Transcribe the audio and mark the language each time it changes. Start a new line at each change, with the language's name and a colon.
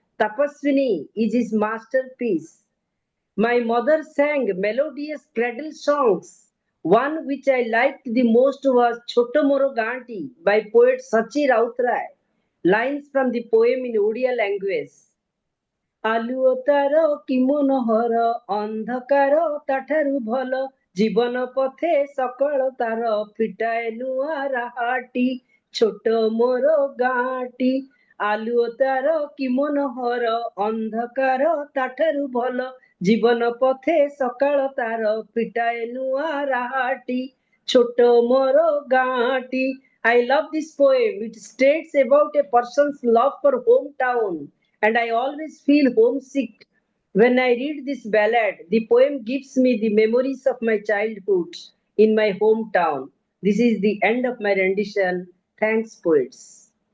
English: Tapaswini is his masterpiece. My mother sang melodious cradle songs. One which I liked the most was Choto Moro Ganti by poet Sachi Rautrai. Lines from the poem in Odia language.
Odia: ଆଲୁଅ ତାର କି ମନୋହର ଅନ୍ଧକାର ତାଠାରୁ ଭଲ ଜୀବନ ପଥେ ସକଳ ତାର ଫିଟାଏ ନୂଆ ରାହାଟି ଛୋଟ ମୋର ଗାଁଟି ଆଲୁଅ ତାର କି ମନୋହର ଅନ୍ଧକାର ତାଠାରୁ ଭଲ ଜୀବନ ପଥେ ସକାଳ ତାର ଫିଟାଏ ନୂଆ ରାହାଟି ଛୋଟ ମୋର ଗାଁଟି
English: I love this poem. It states about a person's love for hometown, and I always feel homesick when I read this ballad. The poem gives me the memories of my childhood in my hometown. This is the end of my rendition. Thanks, poets.